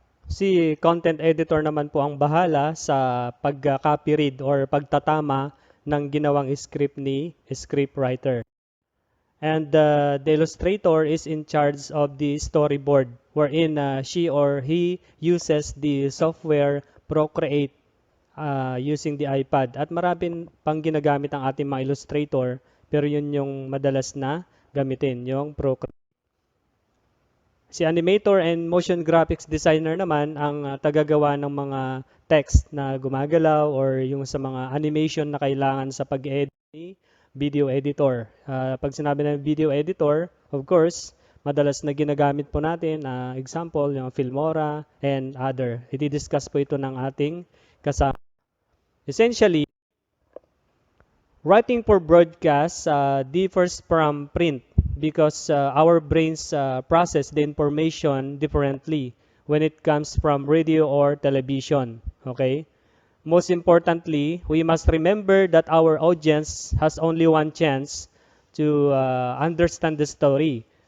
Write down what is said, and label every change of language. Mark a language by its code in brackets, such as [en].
[tl] Si content editor naman po ang bahala sa pag-copy read or pagtatama ng ginawang script ni scriptwriter. [en] And the illustrator is in charge of the storyboard, wherein she or he uses the software Procreate using the iPad. [tl] At maraming pang ginagamit ang ating mga illustrator, pero yun yung madalas na gamitin, yung Procreate. Si animator and motion graphics designer naman ang tagagawa ng mga text na gumagalaw or yung sa mga animation na kailangan sa pag-edit ni video editor. Pag sinabi ng video editor, of course, madalas na ginagamit po natin, example, yung Filmora and other. I-discuss po ito ng ating kasama. [en] Essentially, writing for broadcast differs from print because our brains process the information differently when it comes from radio or television. Okay? Most importantly, we must remember that our audience has only one chance to understand the story.